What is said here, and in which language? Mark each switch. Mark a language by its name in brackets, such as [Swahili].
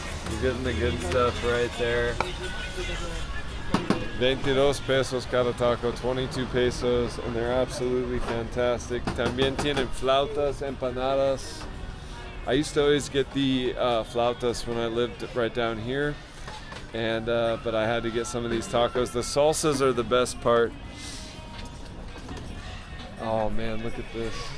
[English] You're getting the good stuff right there. [Spanish] 22 pesos cada taco, 22 pesos, [English] and they're absolutely fantastic. [Spanish] También tienen flautas, empanadas. [English] I used to always get the flautas when I lived right down here, and but I had to get some of these tacos. The salsas are the best part. Oh man, look at this.